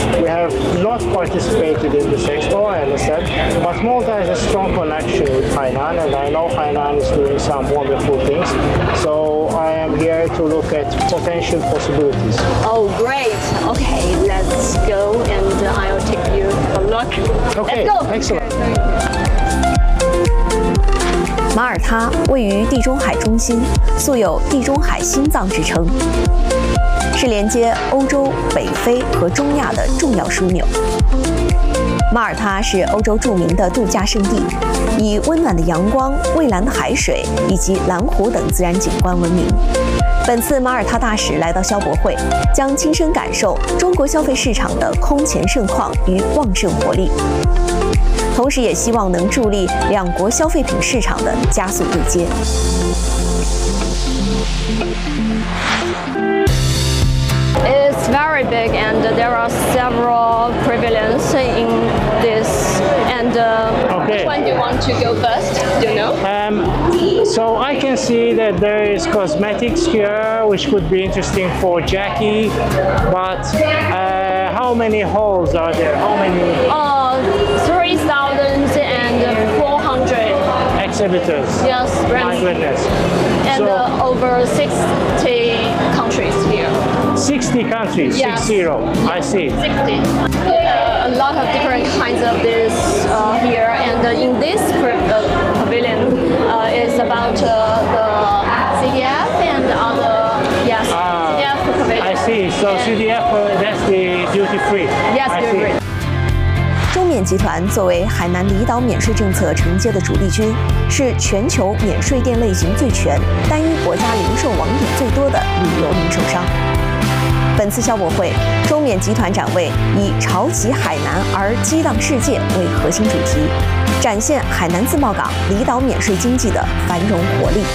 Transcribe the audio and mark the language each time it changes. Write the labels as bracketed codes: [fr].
[en] We have not participated in this expo, I understand, but Malta has a strong connection with Hainan, and I know Hainan is doing some wonderful things. So I am here to look at potential possibilities. Oh, great. Okay, let's go, and I'll take you a look. Okay, excellent. [zh] 马耳他位于地中海中心，素有地中海心脏之称，是连接欧洲、北非和中亚的重要枢纽。马耳他是欧洲著名的度假胜地，以温暖的阳光、蔚蓝的海水以及蓝湖等自然景观闻名。本次马耳他大使来到消博会，将亲身感受中国消费市场的空前盛况与旺盛活力，同时也希望能助力两国消费品市场的加速对接。 [en] It's very big, and there are several pavilions in this. And、okay. which one do you want to go first? Do you know? So I can see that there is cosmetics here, which could be interesting for Jackie. But、how many halls are there? How many? 3,400 exhibitors. Yes, my goodness. And so, over 60 countries here. 60 countries, yes. 60. I see. 60. A lot of different kinds of this here. And in this pavilion is about the CDF and other, yes, CDF pavilion. I see. So、and、CDF, that's the duty free. Yes, duty free. [zh] 中缅集团作为海南离岛免税政策承接的主力军，是全球免税店类型最全、单一国家零售网点最多的旅游零售商。本次消博会，中缅集团展位以“潮起海南而激荡世界”为核心主题，展现海南自贸港离岛免税经济的繁荣活力。